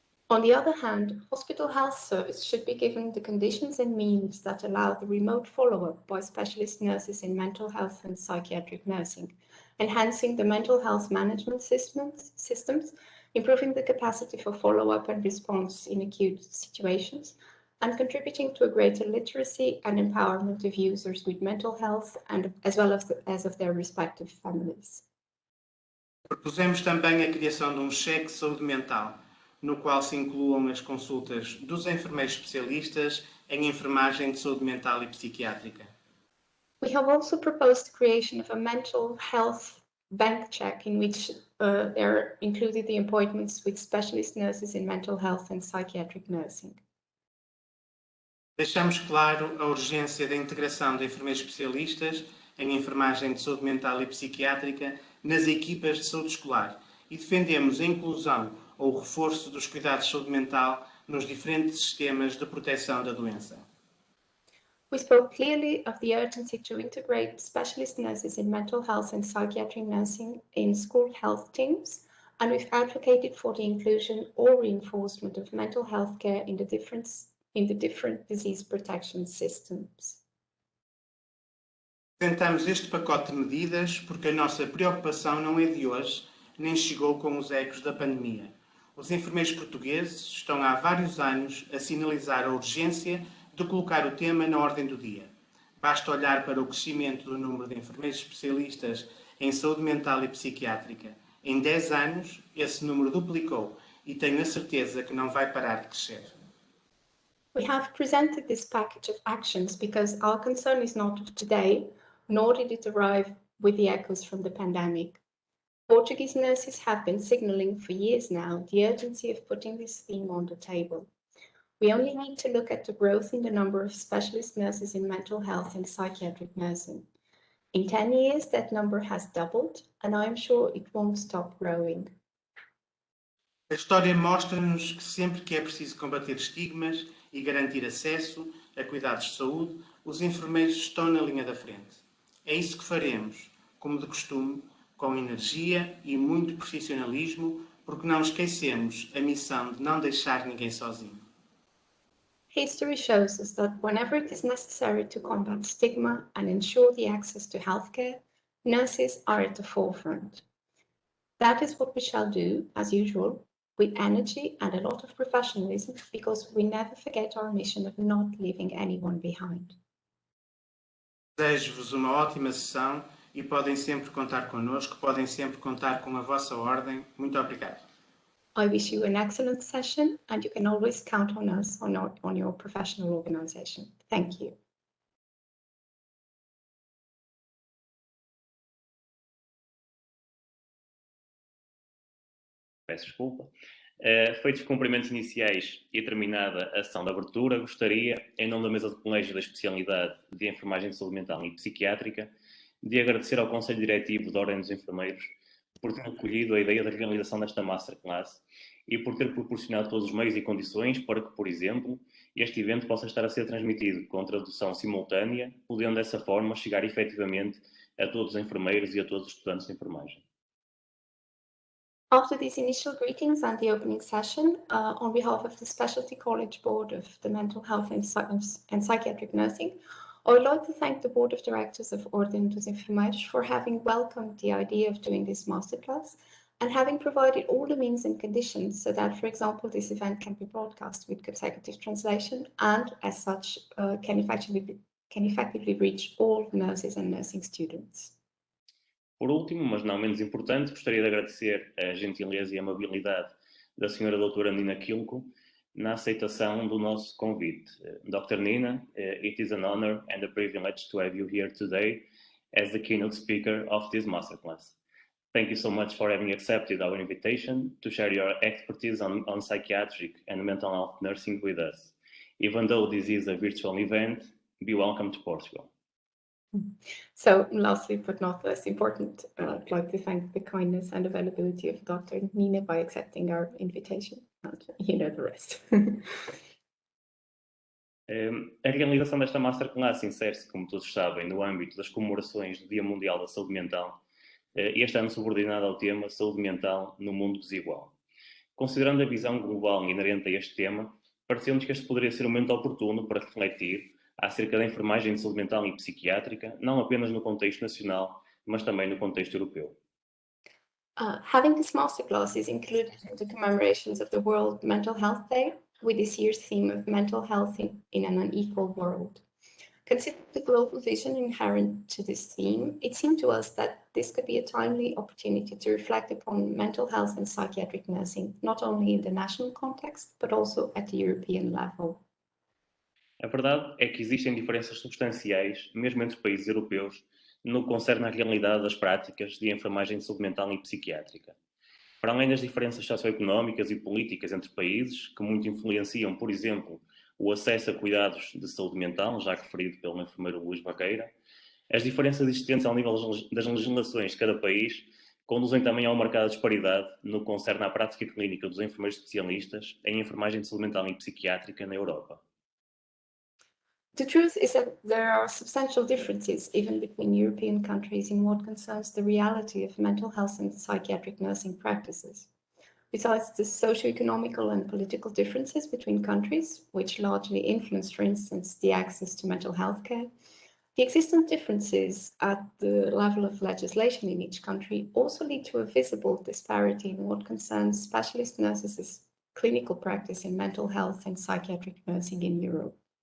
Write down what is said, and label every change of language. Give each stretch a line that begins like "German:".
English: On the other hand, hospital health service should be given the conditions and means that allow the remote follow-up by specialist nurses in mental health and psychiatric nursing, enhancing the mental health management systems, improving the capacity for follow-up and response in acute situations, and contributing to a greater literacy and empowerment of users with mental health and as well as of their respective families.
Portuguese: Propusemos também a criação de cheque de saúde mental, no qual se incluam as consultas dos enfermeiros especialistas em enfermagem de saúde mental e psiquiátrica.
English: We have also proposed the creation of a mental health bank check in which are included the appointments with specialist nurses in mental health and psychiatric nursing.
Portuguese: Deixamos claro a urgência da integração de enfermeiros especialistas em enfermagem de saúde mental e psiquiátrica nas equipas de saúde escolar e defendemos a inclusão ou o reforço dos cuidados de saúde mental nos diferentes sistemas de proteção da doença.
English: We spoke clearly of the urgency to integrate specialist nurses in mental health and psychiatric nursing in school health teams, and we've advocated for the inclusion or reinforcement of mental health care in the different disease protection systems.
Portuguese: Apresentamos este pacote de medidas porque a nossa preocupação não é de hoje, nem chegou com os ecos da pandemia. Os enfermeiros portugueses estão há vários anos a sinalizar a urgência de colocar o tema na ordem do dia. Basta olhar para o crescimento do número de enfermeiros especialistas em saúde mental e psiquiátrica. Em 10 anos, esse número duplicou e tenho a certeza que não vai parar de crescer.
English: We have presented this package of actions because our concern is not of today, nor did it arrive with the echoes from the pandemic. Portuguese nurses have been signalling for years now the urgency of putting this theme on the table. We only need to look at the growth in the number of specialist nurses in mental health and psychiatric nursing. In 10 years, that number has doubled, and I am sure it won't stop growing.
Portuguese: A história mostra-nos que sempre que é preciso combater estigmas e garantir acesso a cuidados de saúde, os enfermeiros estão na linha da frente. É isso que faremos, como de costume, com energia e muito profissionalismo, porque não esquecemos a missão de não deixar ninguém sozinho.
English: History shows us that whenever it is necessary to combat stigma and ensure the access to healthcare, nurses are at the forefront. That is what we shall do, as usual, with energy and a lot of professionalism, because we never forget our mission of not leaving anyone behind.
Portuguese: Desejo-vos uma ótima sessão e podem sempre contar connosco, podem sempre contar com a vossa ordem. Muito obrigado.
English: I wish you an excellent session, and you can always count on us on your professional organization. Thank you.
Portuguese: Peço desculpa. Feitos os cumprimentos iniciais e terminada a sessão de abertura, gostaria, em nome da mesa de colégio da especialidade de enfermagem de saúde mental e psiquiátrica, de agradecer ao Conselho Diretivo da Ordem dos Enfermeiros por ter acolhido a ideia da realização desta masterclass e por ter proporcionado todos os meios e condições para que, por exemplo, este evento possa estar a ser transmitido com tradução simultânea, podendo dessa forma chegar efetivamente a todos os enfermeiros e a todos os estudantes de enfermagem.
English: After these initial greetings and the opening session, on behalf of the Specialty College Board of the Mental Health and Psychiatric Nursing, I would like to thank the Board of Directors of Ordem dos Enfermeiros for having welcomed the idea of doing this masterclass and having provided all the means and conditions so that, for example, this event can be broadcast with consecutive translation and, as such, can effectively reach all nurses and nursing students.
Portuguese: Por último, mas não menos importante, gostaria de agradecer a gentileza e amabilidade da Sra. Doutora Nina Kilko na aceitação do nosso convite.
English: Dr. Nina, it is an honor and a privilege to have you here today as the keynote speaker of this masterclass. Thank you so much for having accepted our invitation to share your expertise on psychiatric and mental health nursing with us. Even though this is a virtual event, be welcome to Portugal. So lastly, but not less important, I'd like to thank the kindness and availability of Dr. Nina by accepting our invitation. You know the rest.
Portuguese: A realização desta Masterclass insere-se, como todos sabem, no âmbito das comemorações do Dia Mundial da Saúde Mental, e este ano subordinado ao tema Saúde Mental no Mundo Desigual. Considerando a visão global inerente a este tema, pareceu-nos que este poderia ser um momento oportuno para refletir acerca da enfermagem de saúde mental e psiquiátrica, não apenas no contexto nacional, mas também no contexto europeu.
English: Having this masterclass is included in the commemorations of the World Mental Health Day, with this year's theme of mental health in an unequal world. Considering the global vision inherent to this theme, it seemed to us that this could be a timely opportunity to reflect upon mental health and psychiatric nursing, not only in the national context, but also at the European level.
Portuguese: A verdade é que existem diferenças substanciais, mesmo entre países europeus, no que concerne à realidade das práticas de enfermagem de saúde mental e psiquiátrica. Para além das diferenças socioeconómicas e políticas entre países, que muito influenciam, por exemplo, o acesso a cuidados de saúde mental, já referido pelo enfermeiro Luís Barreira, as diferenças existentes ao nível das legislações de cada país conduzem também a uma marcada disparidade no que concerne à prática clínica dos enfermeiros especialistas em enfermagem de saúde mental e psiquiátrica na Europa.
English: The truth is that there are substantial differences even between European countries in what concerns the reality of mental health and psychiatric nursing practices. Besides the socio-economical and political differences between countries, which largely influence, for instance, the access to mental health care, the existent differences at the level of legislation in each country also lead to a visible disparity in what concerns specialist nurses' clinical practice in mental health and psychiatric nursing in Europe.